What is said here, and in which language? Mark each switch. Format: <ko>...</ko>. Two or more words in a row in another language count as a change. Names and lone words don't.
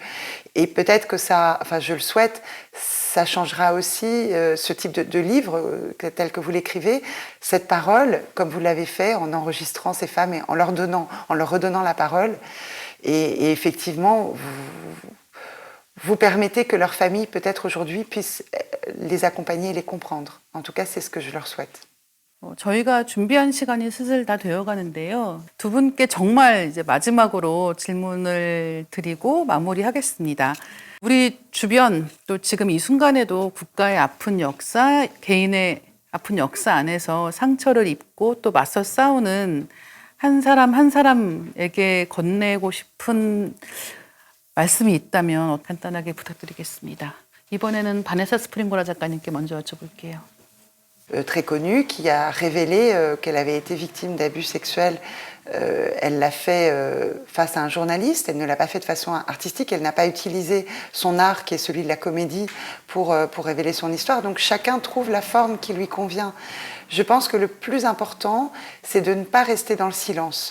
<fr>Et peut-être que ça, enfin je le souhaite, ça changera aussi ce type de livre tel que vous l'écrivez, cette parole, comme vous l'avez fait, en enregistrant ces femmes et en leur redonnant la parole. Et effectivement, vous permettez que leur famille, peut-être aujourd'hui, puisse les accompagner et les comprendre. En tout cas, c'est ce que je leur souhaite.</fr> <ko>저희가 준비한 시간이 슬슬 다 되어 가는데요. 두 분께 정말 이제 마지막으로 질문을 드리고 마무리하겠습니다. 우리 주변 또 지금 이 순간에도 국가의 아픈 역사, 개인의 아픈 역사 안에서 상처를 입고 또 맞서 싸우는 한 사람 한 사람에게 건네고 싶은 말씀이 있다면 간단하게 부탁드리겠습니다. 이번에는 바네사 스프링고라 작가님께 먼저 여쭤볼게요.</ko> <fr>Très connue, qui a révélé qu'elle avait été victime d'abus sexuels. Elle l'a fait face à un journaliste, elle ne l'a pas fait de façon artistique, elle n'a pas utilisé son art qui est celui de la comédie pour révéler son histoire. Donc chacun trouve la forme qui lui convient. Je pense que le plus important, c'est de ne pas rester dans le silence.</fr>